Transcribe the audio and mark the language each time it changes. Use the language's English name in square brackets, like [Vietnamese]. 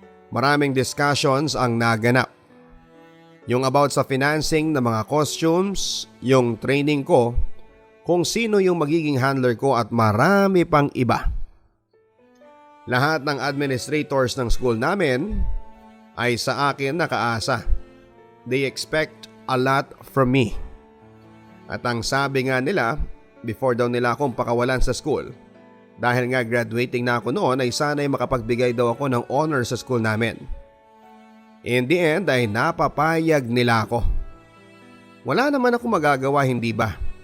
[Filipino] Maraming discussions ang naganap. Yung about sa financing ng mga costumes, yung training ko, kung sino yung magiging handler ko at marami pang iba. Lahat ng administrators ng school namin ay sa akin nakaasa. [English] They expect a lot from me. [Filipino] At ang sabi nga nila, before daw nila akong pakawalan sa school, dahil nga graduating na ako noon ay sana'y makapagbigay daw ako ng honor sa school namin. In the end ay napapayag nila ako. Wala naman ako magagawa, hindi ba?